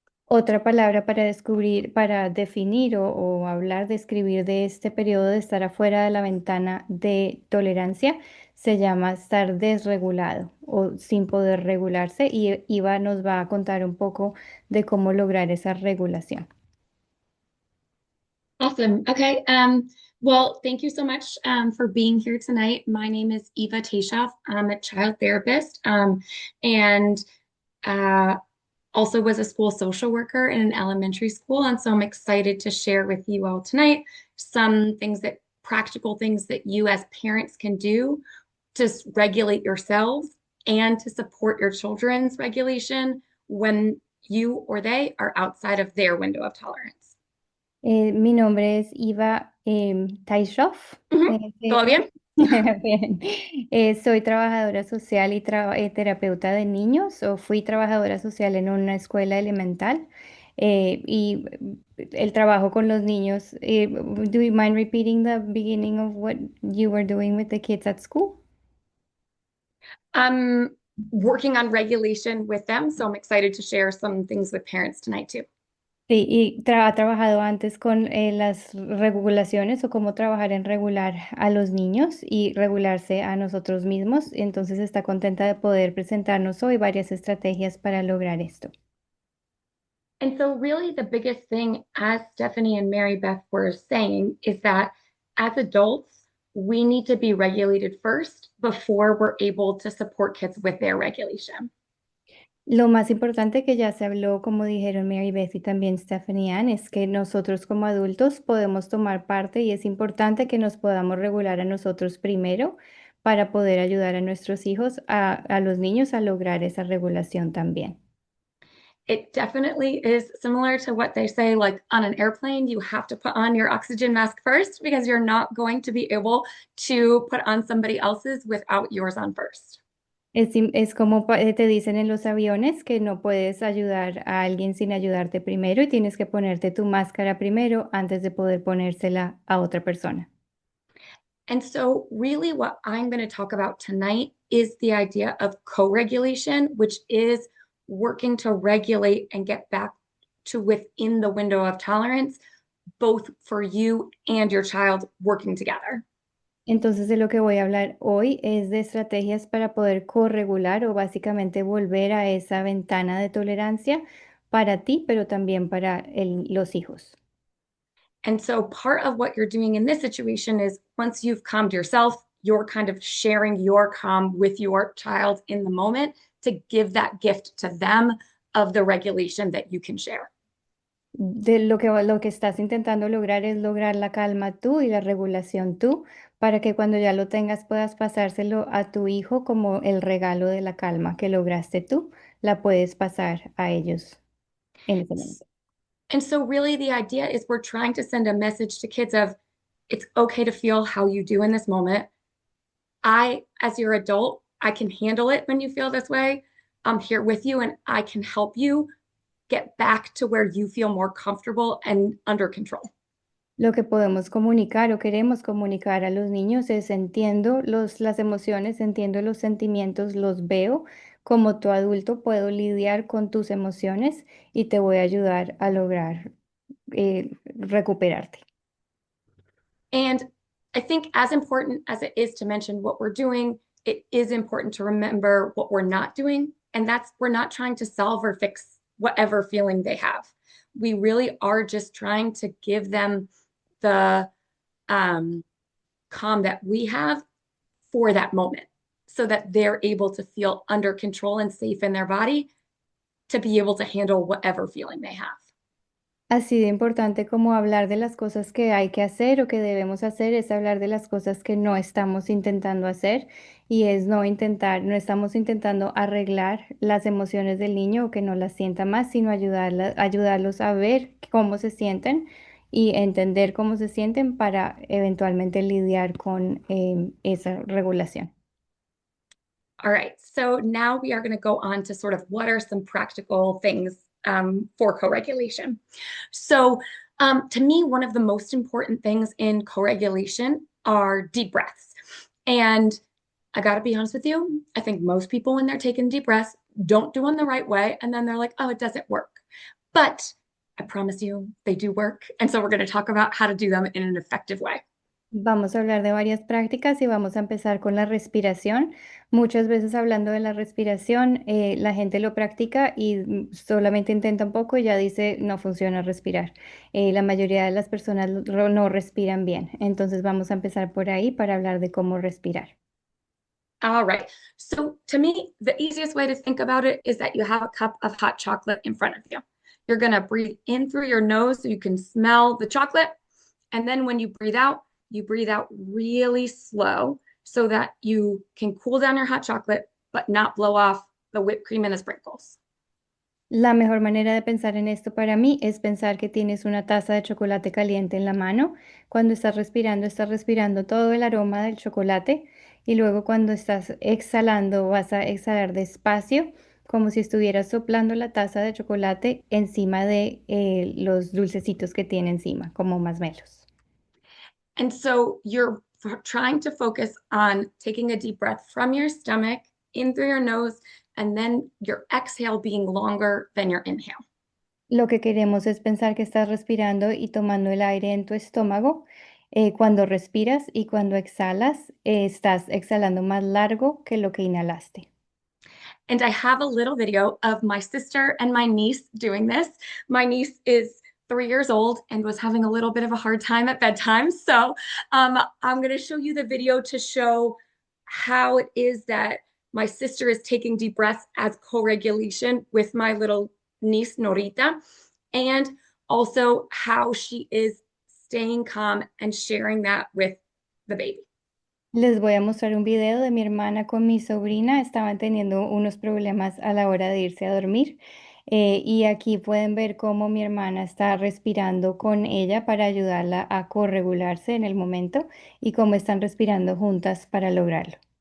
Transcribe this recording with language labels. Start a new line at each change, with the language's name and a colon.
Spanish: Otra palabra para descubrir, para definir o hablar, describir de este periodo de estar afuera de la ventana de tolerancia se llama estar desregulado o sin poder regularse y Iva nos va a contar un poco de cómo lograr esa regulación.
English: Awesome. Okay. Well, thank you so much for being here tonight. My name is Eva Tashoff. I'm a child therapist and also was a school social worker in an elementary school. And so I'm excited to share with you all tonight some things practical things that you as parents can do to regulate yourselves and to support your children's regulation when you or they are outside of their window of tolerance.
Spanish: Mi nombre es Iva Taishoff. ¿Todo bien? Bien. Soy trabajadora social y terapeuta de niños, o fui trabajadora social en una escuela elemental. Y el trabajo con los niños.
English: Do you mind repeating the beginning of what you were doing with the kids at school? I'm working on regulation with them, so I'm excited to share some things with parents tonight too.
Spanish: Sí, y ha trabajado antes con las regulaciones o cómo trabajar en regular a los niños y regularse a nosotros mismos. Entonces está contenta de poder presentarnos hoy varias estrategias para lograr esto.
English: And so really the biggest thing, as Stephanie and Mary Beth were saying, is that as adults, we need to be regulated first before we're able to support kids with their regulation.
Spanish: Lo más importante que ya se habló, como dijeron Mary Beth y también Stephanie Ann, es que nosotros como adultos podemos tomar parte y es importante que nos podamos regular a nosotros primero para poder ayudar a nuestros hijos, a los niños a lograr esa regulación también.
English: It definitely is similar to what they say, like on an airplane, you have to put on your oxygen mask first because you're not going to be able to put on somebody else's without yours on first.
Spanish: Es como te dicen en los aviones que no puedes ayudar a alguien sin ayudarte primero y tienes que ponerte tu máscara primero antes de poder ponérsela a otra persona.
English: And so, really, what I'm going to talk about tonight is the idea of co-regulation, which is working to regulate and get back to within the window of tolerance, both for you and your child working together.
Spanish: Entonces, de lo que voy a hablar hoy es de estrategias para poder corregular o básicamente volver a esa ventana de tolerancia para ti, pero también para los hijos.
English: And so, part of what you're doing in this situation is once you've calmed yourself, you're kind of sharing your calm with your child in the moment to give that gift to them of the regulation that you can share.
Spanish: De lo que estás intentando lograr es lograr la calma tú y la regulación tú, para que cuando ya lo tengas puedas pasárselo a tu hijo como el regalo de la calma que lograste tú, la puedes pasar a ellos en ese momento.
English: And so, really, the idea is we're trying to send a message to kids of it's okay to feel how you do in this moment. As your adult, I can handle it when you feel this way. I'm here with you and I can help you get back to where you feel more comfortable and under control.
Spanish: Lo que podemos comunicar o queremos comunicar a los niños es entiendo las emociones, entiendo los sentimientos, los veo. Como tu adulto puedo lidiar con tus emociones y te voy a ayudar a lograr recuperarte.
English: And I think, as important as it is to mention what we're doing, it is important to remember what we're not doing. And that's we're not trying to solve or fix whatever feeling they have. We really are just trying to give them the calm that we have for that moment so that they're able to feel under control and safe in their body to be able to handle whatever feeling they have.
Spanish: Así de importante como hablar de las cosas que hay que hacer o que debemos hacer es hablar de las cosas que no estamos intentando hacer y es no intentar, no estamos intentando arreglar las emociones del niño o que no las sienta más, sino ayudarlos a ver cómo se sienten y entender cómo se sienten para eventualmente lidiar con esa regulación.
English: All right, so now we are going to go on to sort of what are some practical things for co-regulation. So to me, one of the most important things in co-regulation are deep breaths. And I got to be honest with you, I think most people, when they're taking deep breaths, don't do them the right way. And then they're like, oh, it doesn't work. But I promise you, they do work. And so we're going to talk about how to do them in an effective way.
Spanish: Vamos a hablar de varias prácticas y vamos a empezar con la respiración. Muchas veces hablando de la respiración, la gente lo practica y solamente intenta un poco y ya dice no funciona respirar. La mayoría de las personas no respiran bien. Entonces vamos a empezar por ahí para hablar de cómo respirar.
English: All right. So to me, the easiest way to think about it is that you have a cup of hot chocolate in front of you. You're going to breathe in through your nose so you can smell the chocolate. And then when you breathe out really slow so that you can cool down your hot chocolate, but not blow off the whipped cream and the sprinkles.
Spanish: La mejor manera de pensar en esto para mí es pensar que tienes una taza de chocolate caliente en la mano. Cuando estás respirando todo el aroma del chocolate y luego cuando estás exhalando vas a exhalar despacio, como si estuvieras soplando la taza de chocolate encima de los dulcecitos que tiene encima, como masmelos.
English: And so you're trying to focus on taking a deep breath from your stomach in through your nose, and then your exhale being longer than your inhale.
Spanish: Lo que queremos es pensar que estás respirando y tomando el aire en tu estómago. Cuando respiras y cuando exhalas, estás exhalando más largo que lo que inhalaste.
English: And I have a little video of my sister and my niece doing this. My niece is 3 years old and was having a little bit of a hard time at bedtime. So I'm going to show you the video to show how it is that my sister is taking deep breaths as co-regulation with my little niece, Norita, and also how she is staying calm and sharing that with the baby.
Spanish: Les voy a mostrar un video de mi hermana con mi sobrina. Estaban teniendo unos problemas a la hora de irse a dormir. Y aquí pueden ver cómo mi hermana está respirando con ella para ayudarla a corregularse en el momento y cómo están respirando juntas para lograrlo.